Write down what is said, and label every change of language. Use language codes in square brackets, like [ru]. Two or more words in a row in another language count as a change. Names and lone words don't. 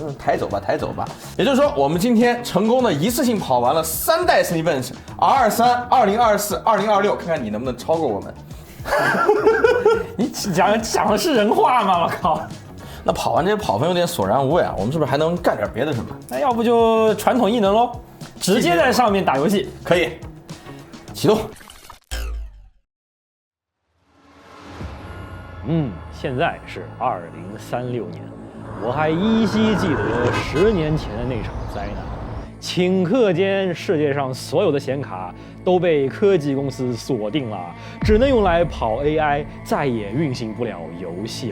[zh] 抬走吧，抬走吧。也就是說，我們今天成功的一次性跑完了3代 Cinebench R23、2024、2026，看看你能不能超過我們。你講的是人話嗎？我靠！那跑完這些跑分有點索然無味啊，我們是不是還能幹點別的什麼？那要不就傳統異能嘍，直接在上面打遊戲。可以，啟動。現在是2036年，我還依稀記得10年前的那場災難。頃刻間，世界上所有的顯卡都被科技公司鎖定了，只能用來跑 AI，再也運行不了遊戲了。